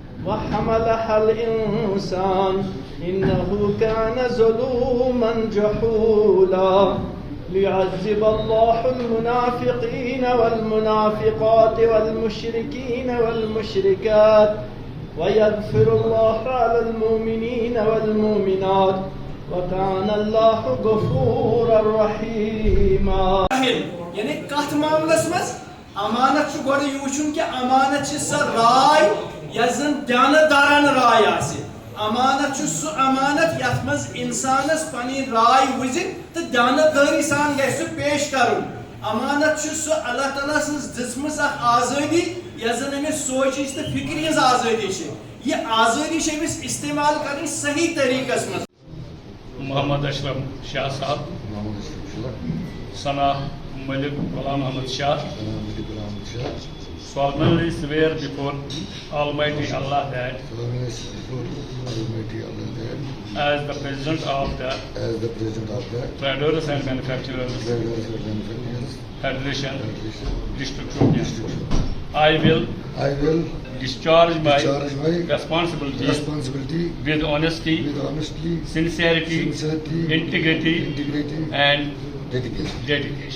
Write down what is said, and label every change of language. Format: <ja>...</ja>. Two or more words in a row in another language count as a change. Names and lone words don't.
<ar>وحملها الإنسان إنه كان ظلوما جهولا ليعذب الله المنافقين والمنافقات والمشركين والمشركات ويغفر الله على المؤمنين والمؤمنات وكان الله غفورا رحيما.</ar> <ks>یعنی کت معاملس مز امانت چھ گوڑ یہ وچھن کہ امانت چھ سا رائے یس زن دیانتدارانہ رائے آسہِ. امانت چھ سہ امانت یتھ مز انسانس پنی رائے وزن تو دیانتداری سان گژھِ سہ پیش کرن. امانت چھ سہ اللہ تعالیٰ سٕنٛز دِژمٕژ اکھ آزٲدی یس زن أمِس سونچِچ تہٕ فکرِ ہٕنٛز آزٲدی چھِ. یہ آزٲدی چھِ أمِس استعمال کرٕنۍ صحیح طریقس مز. محمد اشرف شاہ صاحب,</ks> <en>Sana Malik Ghulam Ahmad Shah, solemnly swear before Almighty Allah that as the President of the Traders and Manufacturers Federation, District Shopian, I will discharge my responsibility with honesty, sincerity, integrity, and dedication.</en>